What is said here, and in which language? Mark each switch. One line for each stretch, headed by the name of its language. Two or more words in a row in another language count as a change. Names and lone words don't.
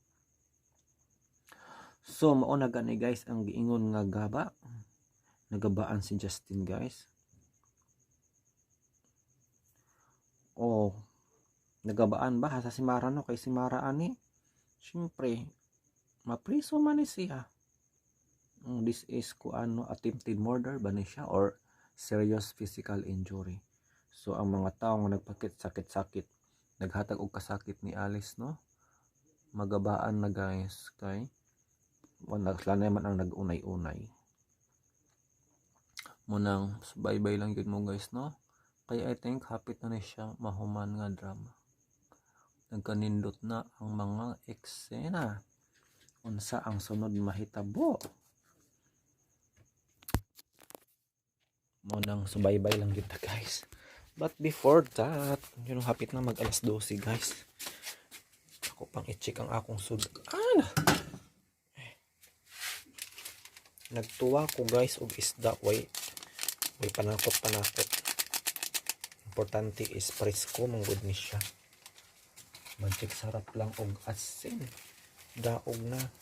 Cebuano: So mauna gani guys ang giingon nga gaba. Nagabaan si Justin guys. nagabaan ba sa si Mara no kay si Mara ani syempre mapriso man ni siya.
English: This is ano attempted murder
Cebuano: ba ni siya
English: or serious physical injury.
Cebuano: So ang mga tao nga nagpakit sakit-sakit naghatag og kasakit ni Alice no magabaan na guys kay wala man ang nagunay-unay munang bye-bye lang yun mo guys no kaya
English: I think
Cebuano: hapit na siya mahuman nga drama nagkanindot na ang mga eksena unsa ang sunod mahitabo munang subaybay lang yun ta guys
English: but before that
Cebuano: yun hapit na mag alas 12 guys ako pang i-check ang akong sudan nagtuwa ko guys og isda way panakot importante is presko manggod ni siya magic sarap lang og asin daog na